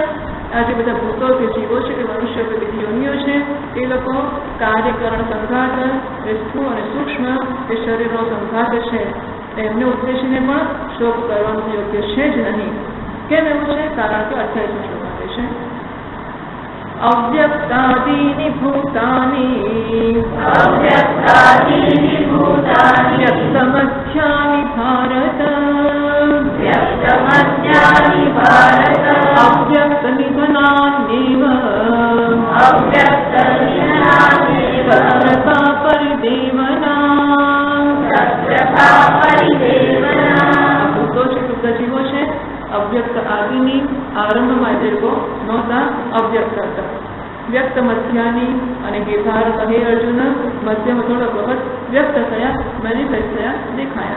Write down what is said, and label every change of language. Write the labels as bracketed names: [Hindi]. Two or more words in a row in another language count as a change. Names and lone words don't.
[Gujarati] આ જે બધા ભૂતો કે જીવો છે કે મનુષ્ય કે બીજી યોનિઓ છે એ લોકો કાર્યકરણ સંઘાત એ સ્થૂળ અને સૂક્ષ્મ એ શરીરનો સંઘાત છે એમને ઉદ્દેશીને પણ શોક કરવાનું યોગ્ય છે જ નહીં. કેમ એવું છે? કારણ કે 28 શ્લોક આપે છે [Sanskrit] અવ્યક્તાદીની ભૂતાની વ્યક્તમધ્યાની अव्यक्तनिधनान्येव तत्रका परिदेवना [Gujarati] ભૂતો છે શુદ્ધ જીવો છે અવ્યક્ત આદિની આરંભમાં જે લોકો નહોતા અવ્યક્ત હતા. [Sanskrit] વ્યક્ત મધ્યાની [Gujarati] અને હે ભારત હે અર્જુન મધ્યમાં થોડોક વખત વ્યક્ત થયા, મેનિફેસ્ટ થયા, દેખાયા.